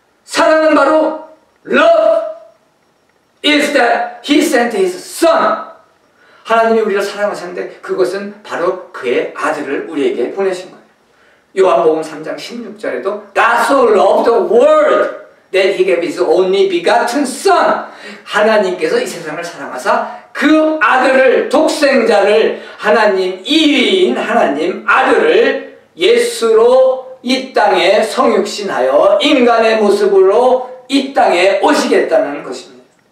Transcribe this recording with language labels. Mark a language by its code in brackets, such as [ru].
[ko] 사랑은 바로 [en] love is that he sent his son. [ko] 하나님이 우리를 사랑하셨는데 그것은 바로 그의 아들을 우리에게 보내신 거예요. 요한복음 3장 16절에도 [en] God so loved the world that he gave his only begotten son. [ko] 하나님께서 이 세상을 사랑하사 그 아들을, 독생자를, 하나님 1위인 하나님 아들을 예수로 이 땅에 성육신하여 인간의 모습으로 이 땅에 오시겠다는 것입니다.